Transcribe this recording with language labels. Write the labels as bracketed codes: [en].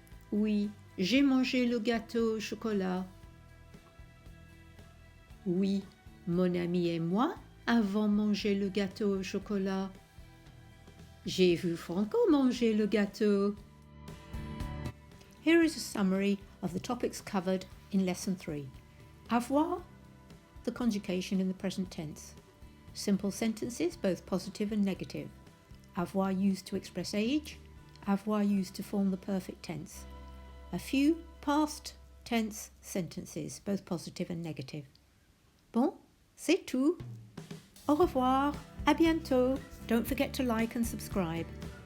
[fr] Oui, j'ai mangé le gâteau au chocolat. Oui, mon ami et moi avons mangé le gâteau au chocolat. J'ai vu Franco manger le gâteau. [en] Here is a summary of the topics covered in Lesson 3. Avoir, the conjugation in the present tense. Simple sentences, both positive and negative. Avoir used to express age. Avoir used to form the perfect tense. A few past tense sentences, both positive and negative. [fr] Bon, c'est tout. Au revoir, à bientôt. [en] Don't forget to like and subscribe.